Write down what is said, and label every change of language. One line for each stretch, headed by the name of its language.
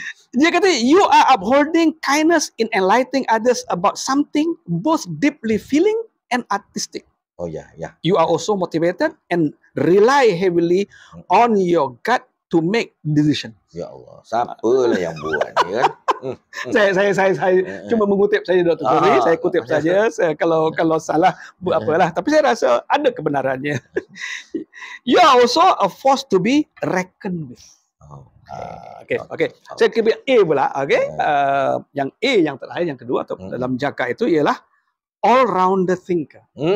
Malay: Dia kata,
English: you are upholding kindness in enlightening others about something both deeply feeling and artistic. You are also motivated and rely heavily on your gut to make decision.
Malay: Ya Allah, siapalah yang buat ni kan? Saya cuma mengutip saja Dr. Kodri, saya kutip saja. Kalau salah buat apalah, tapi saya rasa ada kebenarannya.
English: You are also a force to be reckoned with.
Malay: Okay. Saya kira A pula. Yang A yang terakhir, yang kedua atau dalam jaka itu ialah all-rounder thinker.